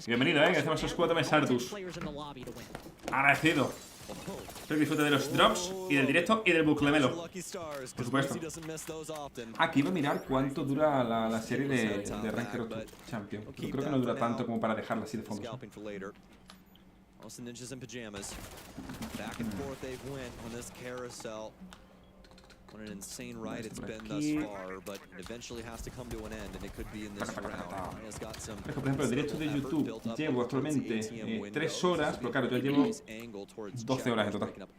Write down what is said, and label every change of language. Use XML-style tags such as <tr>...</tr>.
<es>Bienvenido, gracias por esos 4 meses, Artus. Agradecido. Espero que disfrute de los drops y del directo y del buclemelo. Por supuesto. Aquí iba a mirar cuánto dura la serie de Ranked Champion. Yo creo que no dura tanto como para dejarla así de fondo.</es> <en>Also ninjas in pajamas. Back and forth they've went on this carousel. What an insane ride it's been thus far, but it eventually has to come to an end, and it could be in this round. Has got some.</en> <es>Por ejemplo, el directo de YouTube llevo actualmente 3 horas, pero claro, yo llevo 12 horas en total.</es>